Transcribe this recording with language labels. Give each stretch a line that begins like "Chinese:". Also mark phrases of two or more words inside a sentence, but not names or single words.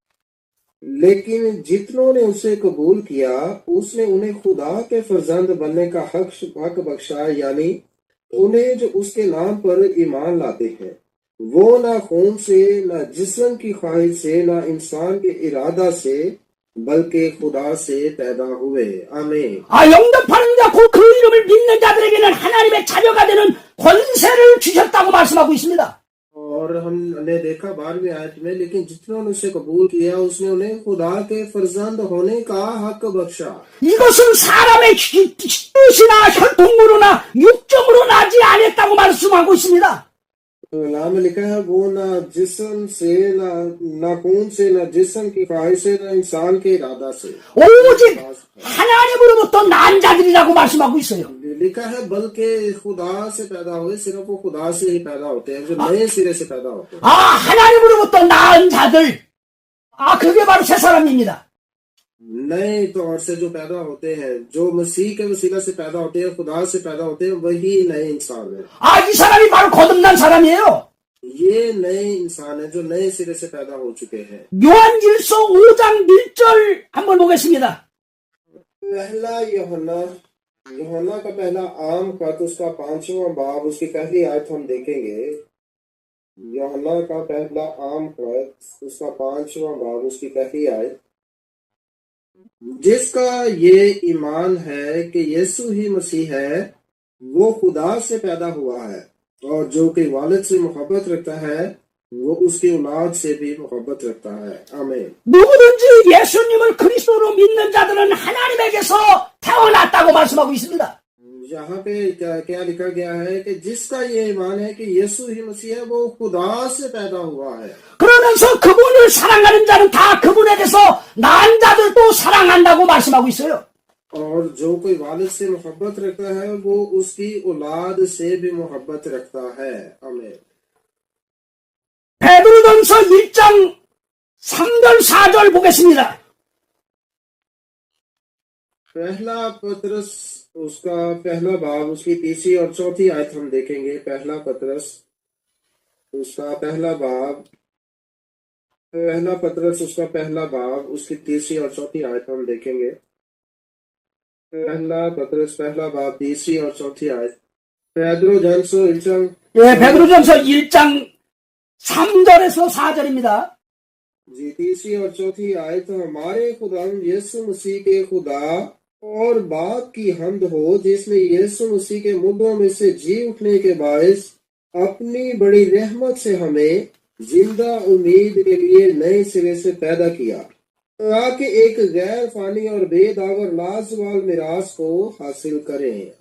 Urdu: لیکن جتنوں نے اسے قبول کیا اس نے انہیں خدا کے فرزند بننے کا حق بخشا، یعنی انہیں جو اس کے نام پر ایمان لاتے ہیں، وہ نہ خون سے، نہ جسم کی خواہش سے، نہ انسان کے ارادہ سے، بلکہ خدا سے پیدا ہوئے. आमीन।
Korean: 영접하는 자, 곧 그 이름을 믿는 자들에게는 하나님의 자녀가 되는 권세를 주셨다고 말씀하고 있습니다.
Urdu: اور ہم نے دیکھا 12ویں آیت میں، لیکن جتنوں نے اسے قبول کیا اس نے انہیں خدا کے فرزند ہونے کا حق بخشا.
Korean: 이것은 사람의 뜻이나 혈통으로나 육정으로 나지 않았다고 말씀하고 있습니다.
Urdu: نام لکھا ہے وہ نہ جسم سے، نہ خون سے، نہ جسم کی خواہش سے، نہ انسان کے ارادہ سے,
Korean: 오직 하나님으로부터 난 자들이라고 말씀하고 있어요.
Urdu: لکھا ہے بلکہ خدا سے پیدا ہوئے، صرف وہ خدا سے ہی پیدا ہوتے ہیں، جو نئے سرے سے پیدا ہوتے ہیں.
Korean: 하나님으로부터 낳은 자들, 그게 바로 새 사람입니다.
Urdu: نئے طور سے جو پیدا ہوتے ہیں، جو مسیح کے وسیلہ سے پیدا ہوتے ہیں، خدا سے پیدا ہوتے ہیں، وہی نئے انسان ہے.
Korean: 이 사람이 바로 거듭난 사람이에요.
Urdu: یہ نئے انسان ہے جو نئے سرے سے پیدا ہو چکے ہیں.
Korean: 요한일서 5장 1절 한번 보겠습니다.
Urdu: پہلا یوحنا کا پہلا عام خط اس کا 5واں باب اس کی پہلی آیت ہم دیکھیں گے. یوحنا کا پہلا عام خط اس کا 5واں باب اس کی پہلی آیت. جس کا یہ ایمان ہے کہ یسوع ہی مسیح ہے، وہ خدا سے پیدا ہوا ہے، اور جو کہ والد سے محبت رکھتا ہے وہ اس کی اولاد سے بھی محبت رکھتا ہے. आमीन।
Korean: 누구든지 예수님을 그리스도로 믿는 자들은 하나님에게서 태어났다고 말씀하고 있습니다.
Urdu: یہاں پہ کیا لکھا گیا ہے کہ جس کا یہ ایمان ہے کہ یسوع ہی مسیح ہے، وہ خدا سے پیدا ہوا ہے.
Korean: 그러면서 그분을 사랑하는 자는 다 그분에게서 난 자들도 사랑한다고 말씀하고 있어요.
Urdu: اور جو کوئی والد سے محبت رکھتا ہے وہ اس کی اولاد سے بھی محبت رکھتا ہے. आमीन।
Korean: 베드로전서 1장 3절 4절 보겠습니다.
Urdu: پہلا پطرس اس کا پہلا باب اس کی تیسری اور چوتھی آیت ہم دیکھیں گے. پہلا پطرس اس کا پہلا باب اس کا پہلا باب اس کی تیسری اور چوتھی آیت ہم دیکھیں گے. پہلا پطرس پہلا باب تیسری اور چوتھی آیت.
Korean: 베드로전서 1장 3절에서 4절입니다.
Urdu: جی تیسری اور چوتھی آیت. ہمارے خدا یسوع مسیح کے خدا اور باپ کی حمد ہو، جس نے یسوع مسیح کے مردوں میں سے جی اٹھنے کے باعث اپنی بڑی رحمت سے ہمیں زندہ امید کے لیے نئے سرے سے پیدا کیا، تاکہ ایک غیر فانی اور بیداغر لازوال میراث کو حاصل کریں.